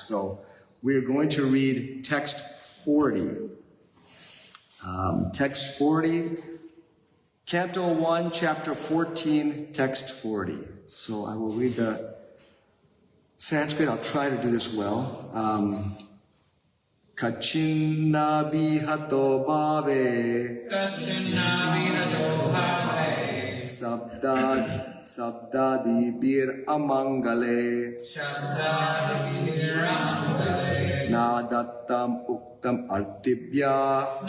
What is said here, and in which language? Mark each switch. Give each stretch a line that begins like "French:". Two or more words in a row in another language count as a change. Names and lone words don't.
English: So we're going to read text 40. Text 40, Canto 1, Chapter 14, Text 40. So I will read the Sanskrit. I'll try to do this well.
Sanskrit: कच्चिन्न भिहतो भावैः शब्दादिभिर् अमङ्गलैः न दत्तम् उक्तम् अर्थिभ्यः